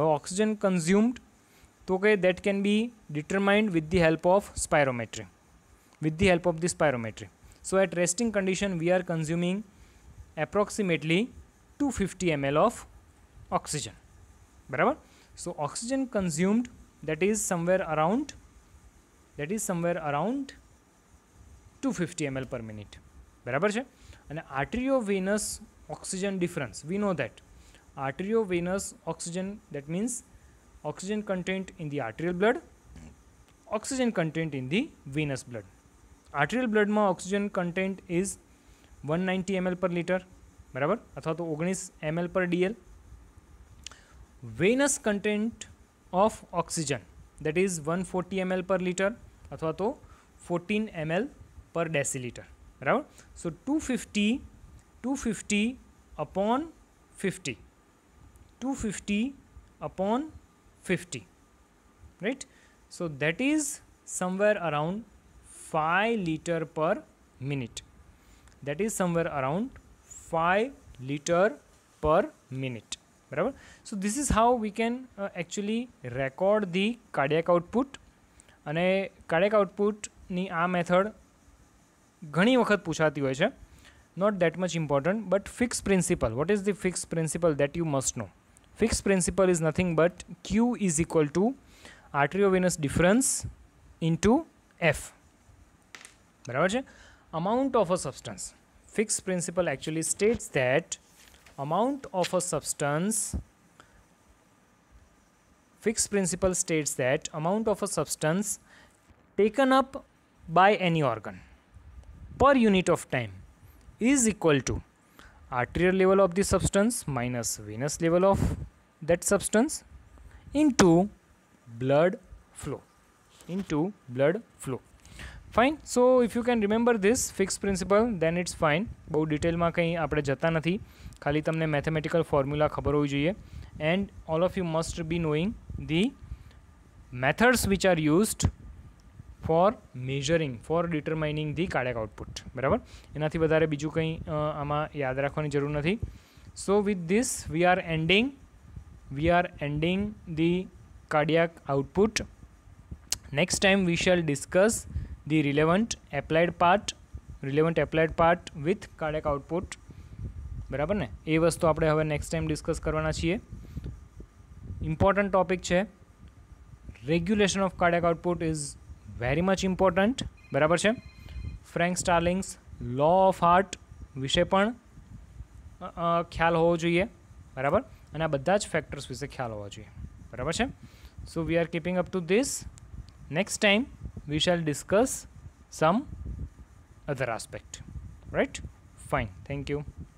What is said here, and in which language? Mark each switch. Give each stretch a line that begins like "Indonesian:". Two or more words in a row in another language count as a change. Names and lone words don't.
English: હવે oxygen consumed
Gujarati: તો કે
English: that can be determined with the help of spirometry. So at resting condition we are consuming approximately 250 ml of oxygen, બરાબર. So oxygen consumed that is somewhere around 250 ml per minute,
Gujarati: બરાબર છે.
English: અને arteriovenous oxygen difference, we know that arteriovenous oxygen, that means oxygen content in the arterial blood, oxygen content in the venous blood. Arterial blood માં oxygen content is 190 ml per liter,
Gujarati: બરાબર, અથવા તો 19
English: ml per dl. Venous content of oxygen, that is 140 ml per liter
Gujarati: અથવા તો
English: 14 ml per deciliter, બરાબર. So 250 upon 50, 250 upon 50, right. So that is somewhere around 5 liter per minute. બરાબર. So this is how we can actually record the cardiac output.
Gujarati: અને
English: cardiac outputની
Gujarati: આ મેથડ ઘણી વખત પૂછાતી હોય છે.
English: not that much important, but fixed principle. What is the fixed principle that you must know? Fixed principle is nothing but Q is equal to arteriovenous difference into F,
Gujarati: બરાબર છે.
English: Amount of a substance. Fixed principle actually states that amount of a substance, fixed principle states that amount of a substance taken up by any organ per unit of time is equal to arterial level of the substance minus venous level of that substance into blood flow. Fine. So if you can remember this fixed principle, then it's fine.
Gujarati: બહુ ડિટેલમાં કંઈ આપણે જતા નથી, ખાલી તમને
English: mathematical formula
Gujarati: ખબર હોવી જોઈએ.
English: And all of you must be knowing the methods which are used for measuring, for determining the cardiac output, બરાબર.
Gujarati: એનાથી વધારે બીજું કંઈ આમાં યાદ રાખવાની જરૂર નથી.
English: So with this we are ending the cardiac output. Next time we shall discuss the relevant applied part with cardiac output.
Gujarati: બરાબર ને? એ વસ્તુ આપણે હવે
English: next time discuss
Gujarati: કરવાના છીએ.
English: important topic
Gujarati: છે.
English: Regulation of cardiac output is very much important.
Gujarati: બરાબર છે?
English: Frank Starling's law of heart
Gujarati: વિશે પણ ખ્યાલ હોવો જોઈએ. બરાબર? અને આ બધા જ ફેક્ટર્સ વિશે ખ્યાલ હોવા જોઈએ. બરાબર છે?
English: So we are keeping up to this. Next time we shall discuss some other aspect. Right? Fine. Thank you.